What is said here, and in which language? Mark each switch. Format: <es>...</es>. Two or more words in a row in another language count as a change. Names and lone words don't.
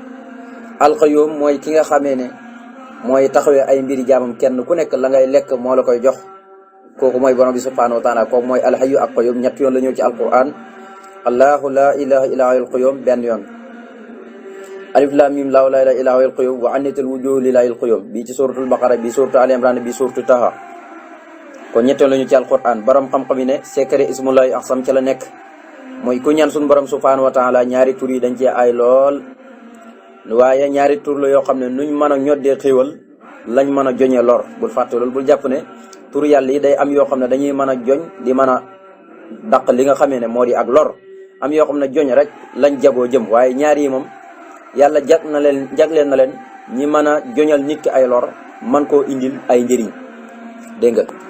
<wo>alxayoom mooy ki nga xamee ne mooy taxawee ay mbiri jaamam kenn ku nekk la ngay lekk moo la koy jox kooku mooy borom bi</wo> <ar>سبحانه وتعالى</ar> <wo>kooku mooy alxayu ak qayoom ñett yoon la ñëw ci alquran</wo> <ar>الله لا إله إلا هو القيوم</ar> <wo>benn yoon.</wo> <ar>الم الله لا إله إلا هو القيوم وعنت الوجوه لله القيوم</ar> <wo>bii ci suratul baqara bii suratul ali imran bii suratul taha kon ñetteel lañu ci alquran borom xam-xam yi ne secret ismullahi ahsam ca la nekk mooy ku ñaan suñu borom</wo> <ar>سبحانه وتعالى</ar> <wo>ñaari tur yi dañ cee ay lool waaye ñaari tur la yoo xam ne nuñ mën a ñoddee xéewal lañ mën a joñee lor bul fàtte loolu bul jàpp ne tur yàlla yi day am yoo xam ne dañuy mën a joñ di mën a daq li nga xamee ne moo di ak lor am yoo xam ne joñ rek lañ jagoo jëm waaye ñaar yi moom yàlla jagleen na leen ñi mën a joñal nit ki ay lor man koo indil ay njëriñ dégg nga</wo>